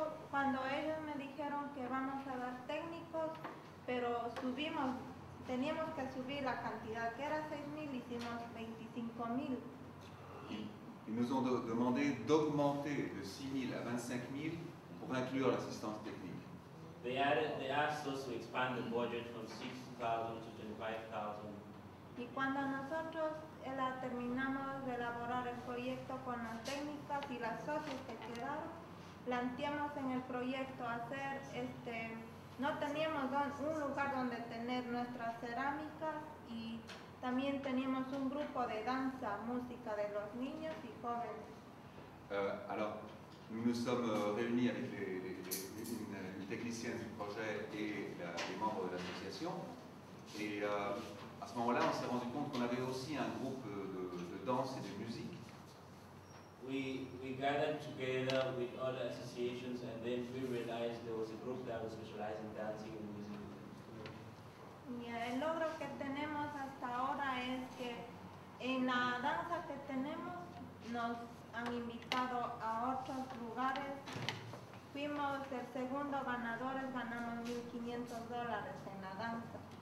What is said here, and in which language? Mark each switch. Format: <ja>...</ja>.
<es>Cuando ellos me dijeron que vamos a dar técnicos, pero teníamos que subir la cantidad, que era 6,000, hicimos 25,000.</es> <fr>Ils nous ont demandé d'augmenter de 6,000 à 25,000 pour inclure l'assistance technique.</fr> <en>They asked us to expand the budget from 6,000 to 25,000.</en> <es>Y cuando nosotros terminamos de elaborar el proyecto con las técnicas y las socios que quedaron, planteamos en el proyecto hacer no teníamos un lugar donde tener nuestras cerámicas y también teníamos un grupo de danza, música de los niños y jóvenes.</es> <fr>Alors, nous nous sommes réunis avec une technicienne du projet et les membres de l'association. Et à ce moment-là, on s'est rendu compte qu'on avait aussi un groupe de danse et de musique.</fr> <en>We gathered together with other associations and then we realized there was a group that was specialized in dancing and music.</en> <es>Y el logro que tenemos hasta ahora es que en la danza que tenemos nos han invitado a otros lugares. Fuimos el segundo ganadores, ganamos $1,500 en la danza.</es>